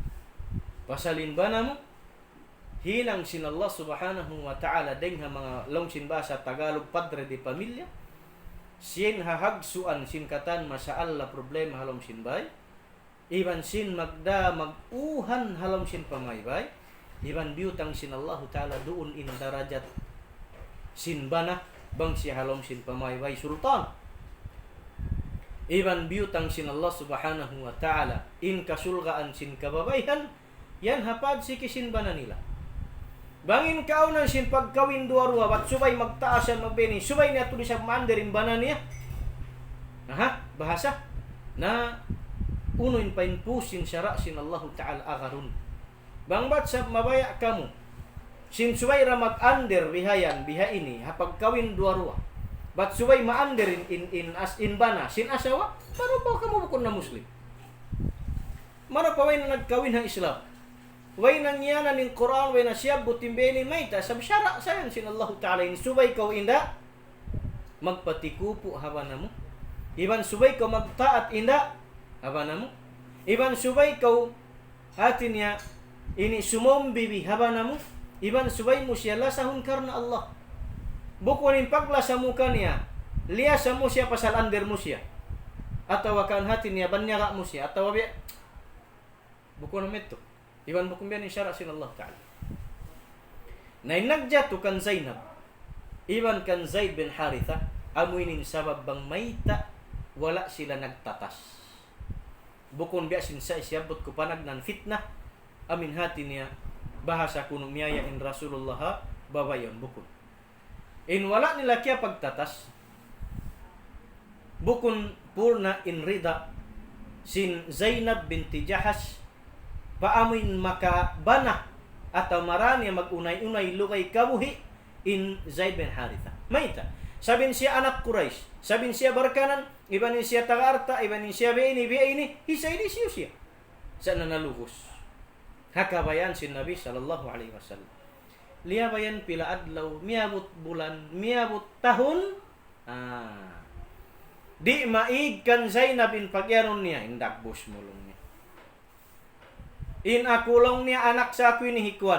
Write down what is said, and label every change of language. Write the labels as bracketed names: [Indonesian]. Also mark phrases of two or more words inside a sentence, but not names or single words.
[Tausug] Pasalin ba na mo? hinang sin [Arabic] Allah subhanahu wa ta'ala [Tausug] deng mga longsin bahasa Tagalog [Filipino] padre de pamilya [Tausug] sin hahagsuan sin katan masaala problema halom sin bay iban sin maguhan halom sin pamaybay iban biutang sin [Arabic] Allah ta'ala [Tausug] doon in darajat sin bana bang si halom sin pamaybay sultan iban biutang sin Allah subhanahu [Arabic] wa ta'ala [Tausug] in kasulgaan sin kababayhan yan hapad si kisin bana nila bangin kaunan sin pagkawin dua-dua bat subay magtaasan magbeni subay niya tuloy sa mandarin bana niya bahasa na unoin pain pusin syara sin [Arabic] Allah ta'ala [Tausug] agarun bang bat sa mabaya kamu sin subay ra mag-under bihayan biha ini hapag kawin dua-dua bat subay ma-under in bana sin asawa maro pa kamu bukod na muslim maro pa way na nagkawin ng Islam way nangyanan ng Quran, way na siya butimbeni may ta sab syara sayan sin [Arabic] Allah ta'ala [Tausug] in subay kaw inda magpatikupo haban namo iban subay kaw magtaat inda haban namo iban subay kaw hatin niya ini sumombibi haban namo iban subay mo siya lasahon karna Allah bukunin paglasa mo kaniya liya sa mo siya pasal under mo siya ataw kan hatin niya banyara mo siya ataw biya buko na meto iban bukum biyan syara sin [Arabic] Allah ta'ala. [Tausug] Nay nagjatu kan Zainab. Iban kan Zaid bin Haritha amuinin sabab bang mayta wala sila nagtatas. Bukon biya sin sa isyabot ko panag nan fitnah amin hati niya bahasa kuno miyaya in Rasulullah babayon bukon. In wala nila kaya pagtatas bukon purna in rida sin Zainab binti Jahash paamin makabana ataw marani magunay-unay lugay kabuhi in Zaid bin Haritha. Mayta. Sabin siya anak Quraish, sabin siya barkanan, iban siya tagarta, iban siya biini, hisay di siya. Sa nanaluhos. Hakabayan si Nabi [Arabic] sallallahu alaihi wasallam. [Tausug] Liyabayan pila adlaw, miabot bulan, miabot tahun. Di maig kan Zainab in pagyaron niya, indagbos mulong niya. In akulong niya anak sa ako ni hikuan.